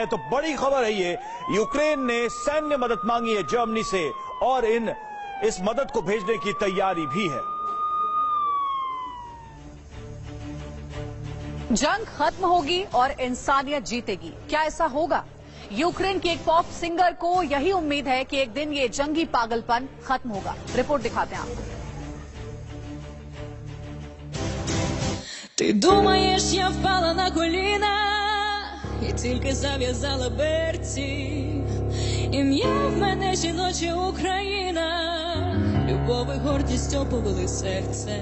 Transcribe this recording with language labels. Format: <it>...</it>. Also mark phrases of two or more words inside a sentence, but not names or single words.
<hi>तो बड़ी खबर है ये, यूक्रेन ने सैन्य मदद मांगी है जर्मनी से और इस मदद को भेजने की तैयारी भी है। जंग खत्म होगी और इंसानियत जीतेगी, क्या ऐसा होगा? यूक्रेन के एक पॉप सिंगर को यही उम्मीद है कि एक दिन ये जंगी पागलपन खत्म होगा। रिपोर्ट दिखाते हैं आपको।</hi> <uk>Ти думаєш, я впала на коліна і тільки зав'язала берці. Ім'я в мене жіноча Україна, любов і гордість оповили серце.</uk>